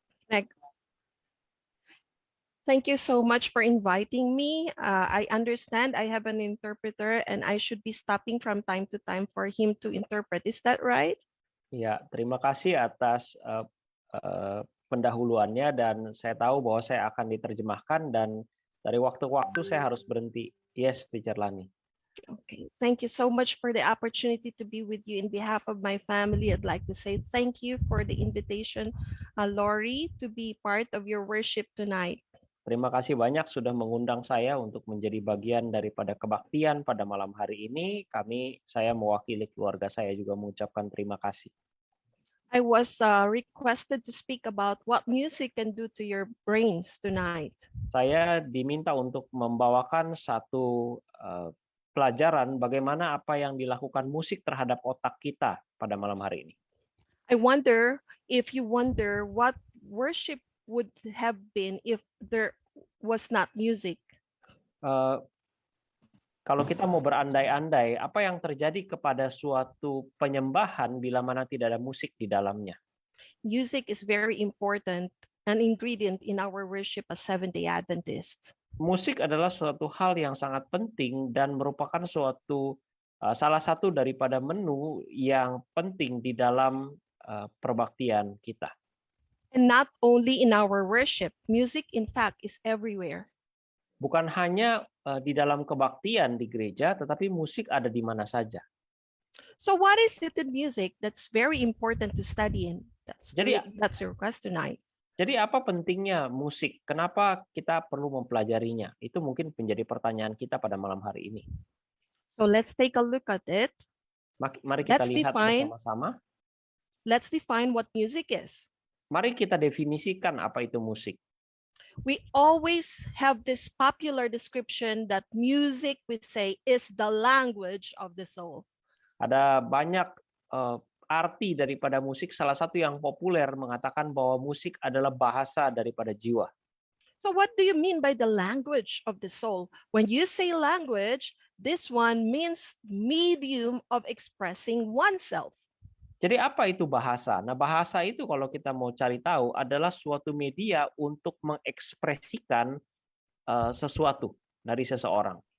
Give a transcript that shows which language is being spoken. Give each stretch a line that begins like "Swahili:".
English: Like, thank you so much for inviting me. I understand I have an interpreter and I should be stopping from time to time for him to interpret. Is that right?
Indonesian: Ya, terima kasih atas pendahuluannya dan saya tahu bahwa saya akan diterjemahkan dan dari waktu ke waktu saya harus berhenti.
English: Yes, Teacher Lani. Okay. Thank you so much for the opportunity to be with you. In behalf of my family, I'd like to say thank you for the invitation, Lori, to be part of your worship tonight.
Indonesian: Terima kasih banyak sudah mengundang saya untuk menjadi bagian daripada kebaktian pada malam hari ini. Saya mewakili keluarga saya juga mengucapkan terima kasih.
English: I was requested to speak about what music can do to your brains tonight.
Indonesian: Saya diminta untuk membawakan satu pelajaran bagaimana apa yang dilakukan musik terhadap otak kita pada malam hari ini.
English: I wonder if you wonder what worship would have been if there was not music.
Indonesian: Kalau kita mau berandai-andai, apa yang terjadi kepada suatu penyembahan bila mana tidak ada musik di dalamnya?
English: Music is very important, an ingredient in our worship as Seventh-day Adventists.
Indonesian: Musik adalah suatu hal yang sangat penting dan merupakan salah satu daripada menu yang penting di dalam perbaktian kita.
English: And not only in our worship, music in fact is everywhere.
Indonesian: Bukan hanya di dalam kebaktian di gereja, tetapi musik ada di mana saja.
English: So what is it in music that's very important to study in? That's your question tonight.
Indonesian: Jadi apa pentingnya musik? Kenapa kita perlu mempelajarinya? Itu mungkin menjadi pertanyaan kita pada malam hari ini.
English: So let's take a look at it.
Indonesian: Mari kita lihat bersama-sama.
English: Let's define what music is.
Indonesian: Mari kita definisikan apa itu musik.
English: We always have this popular description that music, we say, is the language of the soul.
Indonesian: Ada banyak arti daripada musik. Salah satu yang populer mengatakan bahwa musik adalah bahasa daripada jiwa.
English: So what do you mean by the language of the soul? When you say language, this one means medium of expressing oneself.
Indonesian: Jadi apa itu bahasa? Nah, bahasa itu kalau kita mau cari tahu adalah suatu media untuk mengekspresikan sesuatu dari seseorang.